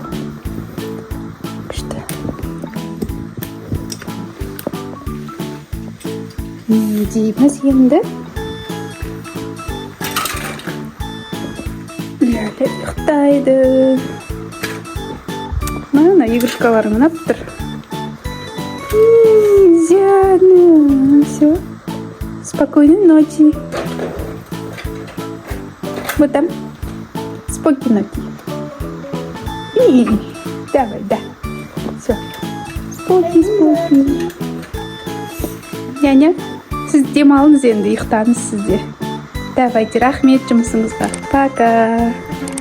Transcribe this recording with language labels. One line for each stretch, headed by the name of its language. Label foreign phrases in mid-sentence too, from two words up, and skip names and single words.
Kazakh: Күшті. Не дейміз енді? Ләлі ұйықтайды. Мына игрушкалары мынап тұр. Зяна.
Russian: Все. Спокойной ночи. Вот там. Спокойной ночи. Давай, да. Все. Спокойно.
Kazakh: Няня, сіз демалыңыз енді, ұйықтаңыз сізде. Давайте, рахмет жұмысыңызға.
Russian: Пока.